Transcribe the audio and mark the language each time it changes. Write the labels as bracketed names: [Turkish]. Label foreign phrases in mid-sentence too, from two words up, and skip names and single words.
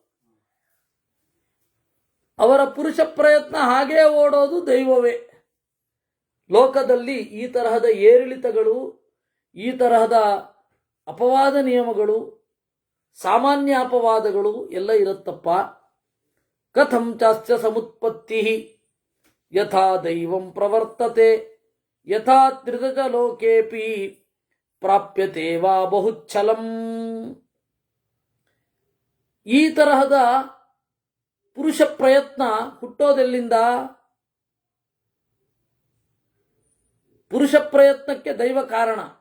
[Kannada] ಅವರ ಪುರುಷ ಪ್ರಯತ್ನ ಹಾಗೇ ಓಡೋದು ದೈವವೇ. ಲೋಕದಲ್ಲಿ ಈ ತರಹದ ಏರಿಳಿತಗಳು, ಈ ತರಹದ ಅಪವಾದ ನಿಯಮಗಳು, ಸಾಮಾನ್ಯ ಅಪವಾದಗಳು ಎಲ್ಲ ಇರುತ್ತಪ್ಪ. [Sanskrit] ಕಥಂ ಚಾಸ್ಯ ಸಮುತ್ಪತ್ತಿ ಯಥಾ ದೈವಂ ಪ್ರವರ್ತತೆ ಯಥಾ ತ್ರಿದಜ ಲೋಕೇಪಿ ಪ್ರಾಪ್ಯತೆ ವಾ ಬಹುಚ್ಛಲಂ. [Kannada] ಈ ತರಹದ ಪುರುಷ ಪ್ರಯತ್ನ ಹುಟ್ಟೋದೆಲ್ಲಿಂದ? ಪುರುಷ ಪ್ರಯತ್ನಕ್ಕೆ ದೈವ ಕಾರಣ.